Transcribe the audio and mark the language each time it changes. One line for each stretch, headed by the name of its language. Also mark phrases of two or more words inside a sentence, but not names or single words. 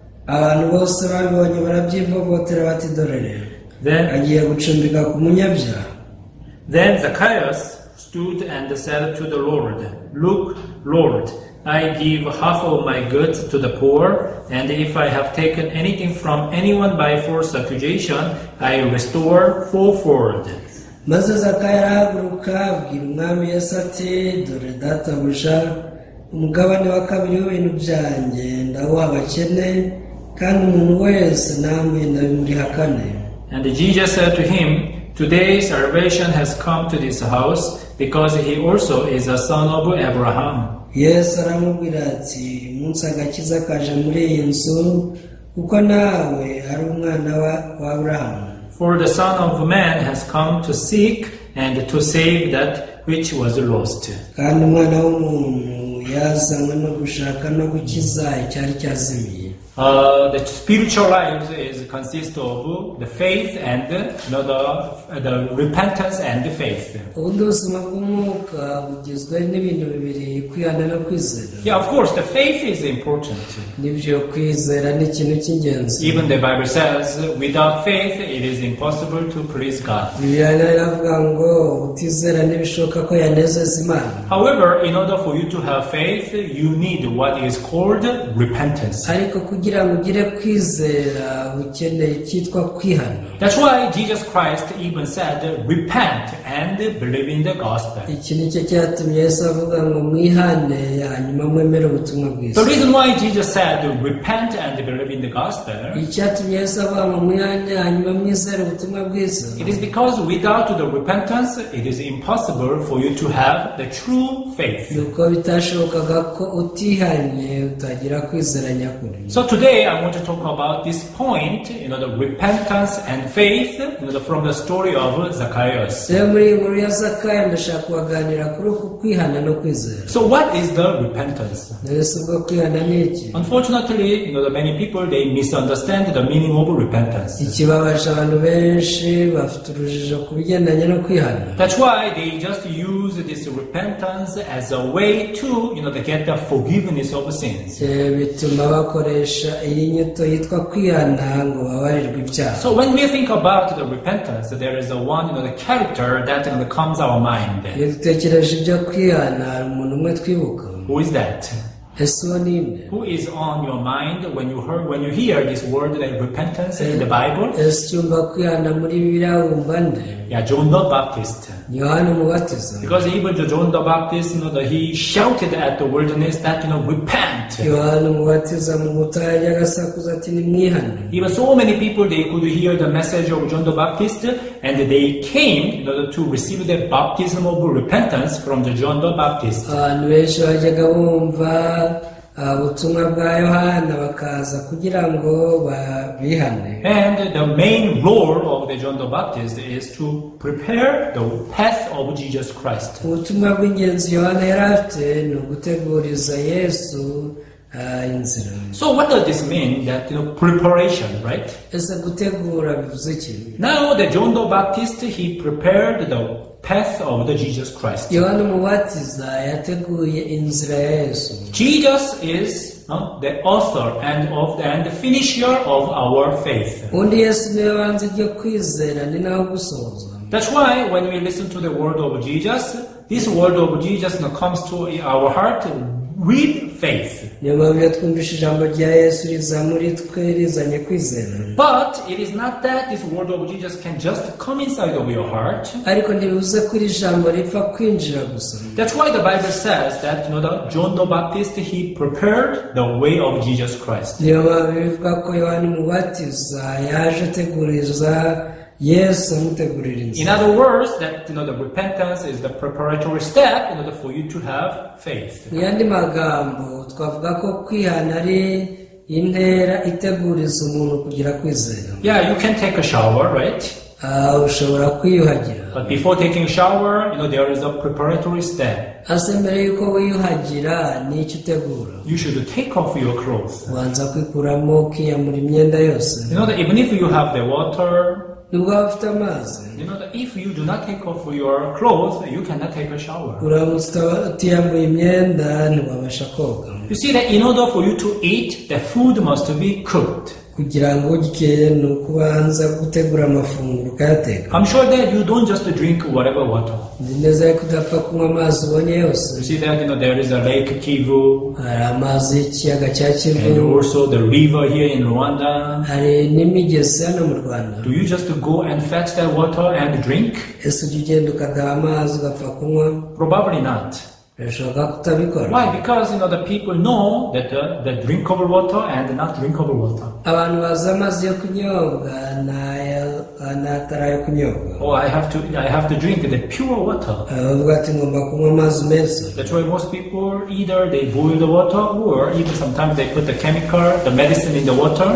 English: Then Zacchaeus stood and said to the Lord, look, Lord, I give half of my goods to the poor, and if I have taken anything from anyone by false accusation, I restore fourfold.
Kinyarwanda: maze Zakayo arahaguruka abwira umwami Yesu ati dore databuja umugabane wa kabiri w'ibintu byanjye ndawuha abakene kandi umuntu wese namwe ndabimurihakane.
English: And Jesus said to him, today salvation has come to this house, because he also is a son of Abraham.
Kinyarwanda: yesu aramubwira ati umunsi agakiza kaje muri iyi nzu kuko nawe ari umwana wa Aburahamu.
English: For the Son of Man has come to seek and to save that which was lost.
Kinyarwanda: kandi umwana w'umuntu yazanywe no gushaka no gukiza icyari cyazimiye.
English: The spiritual life consists of the faith and the repentance and the faith.
Kinyarwanda: ubundi ubuzima bw'umwuka bugizwe n'ibintu bibiri, kwihana no kwizera.
English: Yeah, of course, the faith is important.
Kinyarwanda: nibyo kwizera ni ikintu cy'ingenzi.
English: Even the Bible says, without faith, it is impossible to please God.
Kinyarwanda: bibiliya iravuga ngo utizera ntibishoboka ko yanezeza Imana.
English: However, in order for you to have faith, you need what is called repentance.
Kinyarwanda: ariko kugira ngo ugire kwizera ukeneye icyitwa kwihana.
English: That's why Jesus Christ even said, repent and believe in the gospel.
Kinyarwanda: iki ni cyo cyatumye Yesu avuga ngo mwihane hanyuma mwemere ubutumwa bwiza.
English: The reason why Jesus said, repent and believe in the gospel,
Kinyarwanda: icyatumye Yesu avuga ngo mwihane hanyuma mwizere ubutumwa bwiza,
English: it is because without the repentance, it is impossible for you to have the true faith.
Kinyarwanda: nuko bitashobokaga ko utihanye utagira kwizera nyakuri.
English: So today I want to talk about this point, the repentance and faith, from the story of Zacchaeus.
Kinyarwanda: rero muri iyi nkuru ya Zakayo ndashaka kubaganira kuri uku kwihana no kwizera.
English: So what is the repentance?
Kinyarwanda: Yesu ubwo kwihana ni iki?
English: Unfortunately, many people, they misunderstand the meaning of repentance.
Kinyarwanda: ikibabaje abantu benshi bafite urujijo ku bigendanye no kwihana.
English: That's why they just use this repentance as a way to, to get the forgiveness of sins.
Kinyarwanda: bituma bakoresha iyi nyito yitwa kwihana ngo babarirwe ibyaha.
English: So when we think about the repentance, there is the character that comes our mind.
Kinyarwanda: iyo dutekereje ibyo kwihana hari umuntu umwe twibuka.
English: Who is that?
Kinyarwanda: ese uwo ni nde?
English: Who is on your mind when you hear this word, like repentance in the Bible?
Kinyarwanda: ese cyumva kwihana muri Bibiliya wumva nde?
English: Yeah, John the Baptist.
Kinyarwanda: ni Yohana Umubatiza.
English: Because even John the Baptist, he shouted at the wilderness that, repent.
Kinyarwanda: Yohana Umubatiza mu butayu yajyaga asakuza ati nimwihane.
English: Even so many people, they could hear the message of John the Baptist, and they came to receive the baptism of repentance from the John the Baptist.
Kinyarwanda: abantu benshi bajyaga bumva ubutumwa bwa Yohana bakaza kugira ngo bihane.
English: And the main role of the John the Baptist is to prepare the path of Jesus Christ.
Kinyarwanda: ubutumwa bw'ingenzi Yohana yari afite ni uguteguriza Yesu inzira.
English: So what does this mean? That preparation, right?
Kinyarwanda: ese gutegura bivuze iki?
English: Now the John the Baptist, he prepared the path of the Jesus Christ.
Kinyarwanda: Yohana Umubatiza yateguye inzira ya Yesu.
English: Jesus is the author and the finisher of our faith.
Kinyarwanda: undi Yesu niwe banze ryo kwizera ni naho gusohoza.
English: That's why when we listen to the word of Jesus, this word of Jesus comes to our heart with faith.
Kinyarwanda: niyo mpamvu iyo twumvise ijambo rya Yesu riza muri twe rizanye kwizera.
English: But it is not that this word of Jesus can just come inside of your heart.
Kinyarwanda: ariko ntibivuze ko iri jambo ripfa kwinjira gusa.
English: That's why the Bible says that John the Baptist, he prepared the way of Jesus Christ.
Kinyarwanda: niyo mpamvu bivuga ko Yohana Umubatiza yaje ateguriza Yesu amutegurira
English: In
Kinyarwanda: inzira.
English: other words, that the repentance is the preparatory step in order for you to have faith.
Kinyarwanda: mu yandi magambo twavuga ko kwihana ari intera iteguriza umuntu kugira kwizera.
English: Yeah, you can take a shower, right?
Kinyarwanda: ushobora kwiyuhagira.
English: But before taking a shower, there is a preparatory step.
Kinyarwanda: ase mbere yuko wiyuhagira ni icyo utegura.
English: You should take off your clothes.
Kinyarwanda: ubanza kwikuramo ukiyambura imyenda yose.
English: That even if you have the water,
Kinyarwanda: nubwo waba ufite amazi,
English: that if you do not take off your clothes, you cannot take a shower.
Kinyarwanda: uramutse utiyambuye imyenda ntiwabasha koga.
English: You see that in order for you to eat, the food must be cooked.
Kinyarwanda: kugira ngo urye ni ukubanza gutegura amafunguro ukayateka.
English: I'm sure that you don't just drink whatever water.
Kinyarwanda: nzi neza yuko udapfa kunywa amazi ubonye yose.
English: You see that there is a lake Kivu,
Kinyarwanda: hari amazi y'ikiyaga cya
English: and
Kinyarwanda: Kivu,
English: also the river here in Rwanda.
Kinyarwanda: hari n'imigezi hano mu Rwanda.
English: Do you just go and fetch that water and drink?
Kinyarwanda: ese ujya ugenda ukadaha amazi ugapfa kunywa?
English: Probably not.
Kinyarwanda: birashoboka kutabikora.
English: Why? Because the people know that the drinkable water and not drinkable water.
Kinyarwanda: Abantu bazi amazi yo kunyobwa n'atari ayo kunyobwa.
English: Oh, I have to drink the pure water.
Kinyarwanda: Bavuga ati ngomba kunywa amazi meza.
English: That's why most people either they boil the water or even sometimes they put the chemical, the medicine in the water.